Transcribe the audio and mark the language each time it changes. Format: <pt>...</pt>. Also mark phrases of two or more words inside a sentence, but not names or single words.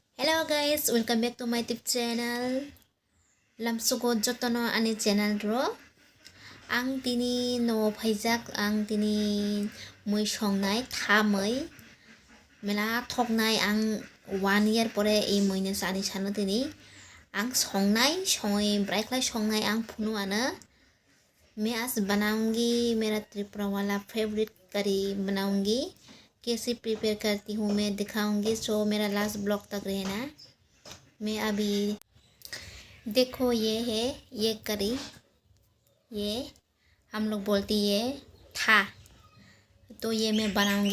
<en>Hello guys, welcome back to my YouTube channel.</en> <trp>Lamsugod jotono ani channel ro. Ang tini no phaijak ang tini mui songnai thamai mela thoknai ang 1 year pore ei muine sani sano tini ang songnai breiklai songnai ang phunu ana</trp> <hi>मैं आज बनाऊंगी मेरा त्रिपुरा वाला फेवरेट करी बनाऊंगी। कैसे प्रिपेयर करती हूँ मैं दिखाऊंगी, सो मेरा</hi> <en>last blog</en> <hi>तक रहना। मैं अभी देखो ये है ये करी, ये हम लोग बोलती ये था, तो ये मैं बनाऊंगी।</hi>